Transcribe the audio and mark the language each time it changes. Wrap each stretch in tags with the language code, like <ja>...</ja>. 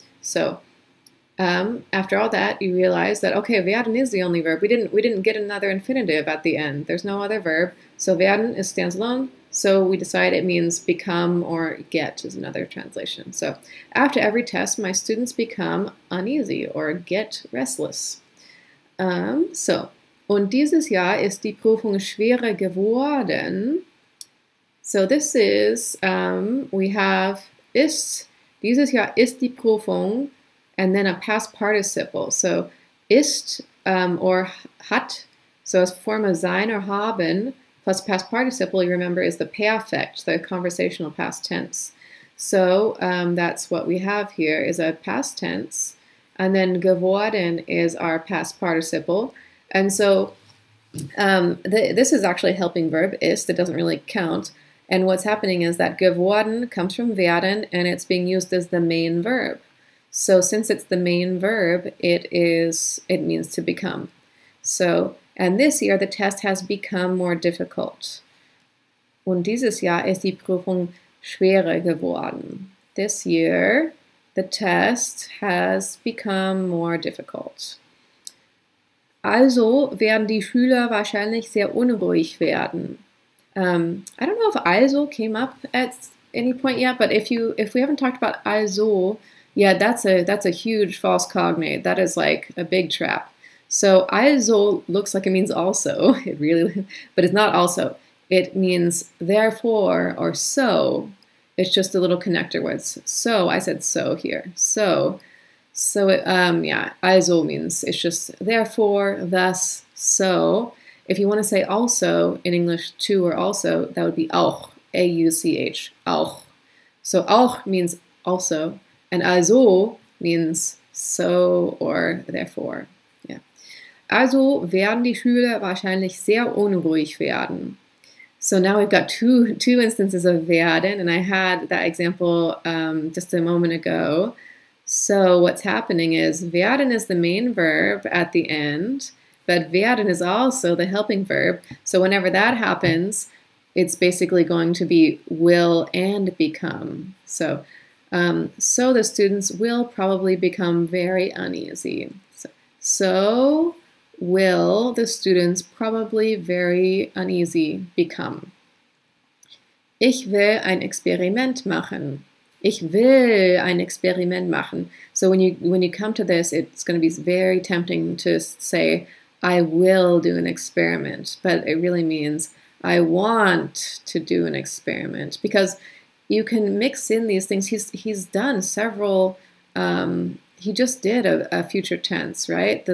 <en>So after all that, you realize that, okay, werden is the only verb. We didn't get another infinitive at the end. There's no other verb. So werden stands alone. So we decide it means become or get is another translation. So after every test, my students become uneasy or get restless.</en> <de>Und dieses Jahr ist die Prüfung schwerer geworden.</de> <en>So this is, we have ist,</en> <de>dieses Jahr ist die Prüfung,</de> <en>and then a past participle. So ist or hat, so as form of sein or haben, plus past participle, you remember, is the perfect, the conversational past tense. So that's what we have here is a past tense, and then geworden is our past participle. And so this is actually a helping verb, ist. It doesn't really count. And what's happening is that geworden comes from werden, and it's being used as the main verb. So since it's the main verb, it means to become. So, and this year the test has become more difficult.</en> <de>Und dieses Jahr ist die Prüfung schwerer geworden.</de> <en>This year the test has become more difficult.</en> <de>Also werden die Schüler wahrscheinlich sehr unruhig werden.</de> <en>I don't know if also came up at any point yet, but if we haven't talked about also, yeah, that's a huge false cognate. That is like a big trap. So also looks like it means also. It really, but it's not also. It means therefore or so. It's just a little connector words. So I said so here. So yeah, also means it's just therefore, thus, so. If you want to say also in English, too or also, that would be auch, A-U-C-H, auch. So auch means also, and also means so or therefore. Yeah.</en> <de>Also werden die Schüler wahrscheinlich sehr unruhig werden.</de> <en>So now we've got two instances of werden, and I had that example just a moment ago. So what's happening is werden is the main verb at the end, but werden is also the helping verb. So whenever that happens, it's basically going to be will and become. So the students will probably become very uneasy. So will the students probably very uneasy become.</en> <de>Ich will ein Experiment machen. Ich will ein Experiment machen.</de> <en>So when you come to this, it's going to be very tempting to say, I will do an experiment, but it really means I want to do an experiment, because you can mix in these things. He's done several, he just did a future tense, right?</en>